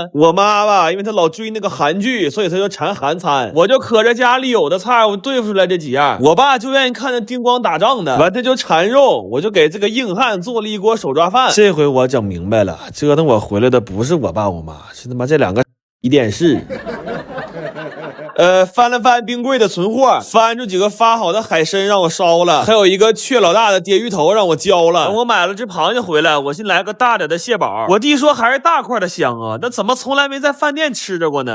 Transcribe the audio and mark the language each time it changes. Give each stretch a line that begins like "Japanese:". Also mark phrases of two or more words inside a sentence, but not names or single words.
Chinese: 我媽吧，因為她老追那個韓劇，所以她就饞韓餐。我就可着家裡有的菜，我對付出來這幾樣。我爸就願意看那叮咣打仗的，完他就饞肉，我就給這個硬漢做了一鍋手抓飯。這回我整明白了，折騰我回來的不是我爸我媽，是他媽這兩個電視。翻了翻冰櫃的存貨，翻出幾個發好的海參讓我燒了，還有一個雀老大的鯽魚頭讓我焦了。等我買了只螃蟹回來，我先來個大點的蟹堡。我弟說還是大塊的香啊，那怎麼從來沒在飯店吃着過呢？